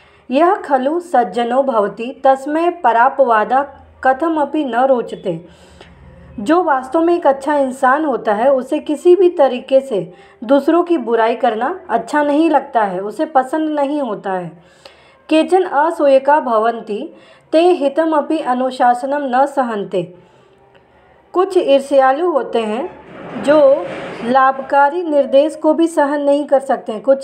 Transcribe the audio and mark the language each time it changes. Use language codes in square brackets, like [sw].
[sa] यह खलु सज्जनो भवति तस्मै परापवादा कथमपि न रोचते। [hi] जो वास्तव में एक अच्छा इंसान होता है उसे किसी भी तरीके से दूसरों की बुराई करना अच्छा नहीं लगता है, उसे पसंद नहीं होता है। [sa] केचन असूयका भवन्ति ते हितमपि अनुशासनम न सहन्ते। [hi] कुछ ईर्ष्यालु होते हैं जो लाभकारी निर्देश को भी सहन नहीं कर सकते हैं।